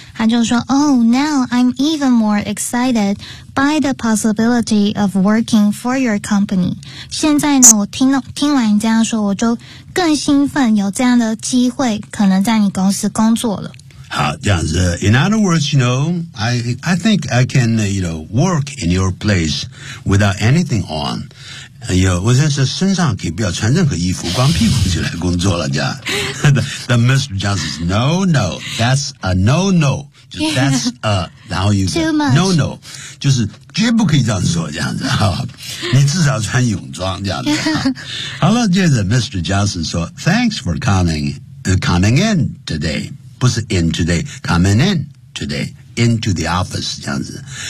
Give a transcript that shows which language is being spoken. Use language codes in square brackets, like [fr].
[zh] 他就说 [en] ，Oh, now I'm even more excited by the possibility of working for your company. [zh] 现在呢，我听完你这样说，我就更兴奋，有这样的机会可能在你公司工作了。好，这样子。 [en] In other words, you know, I think I can, you know, work in your place without anything on. [zh] 哎呦，我现在是身上可以不要穿任何衣服，光屁股就来工作了，这样。 [en] The Mr. Johnson says, no, no, that's a no-no. That's a, [zh] 然后一个 [en] no-no. [zh] 就是绝不可以这样说，这样子。你至少穿泳装，这样子。好了，接着 Mr. [en] Johnson says, thanks for coming in today. [zh] 不是 [en] in today, coming in today, into the office, [zh] 这样子。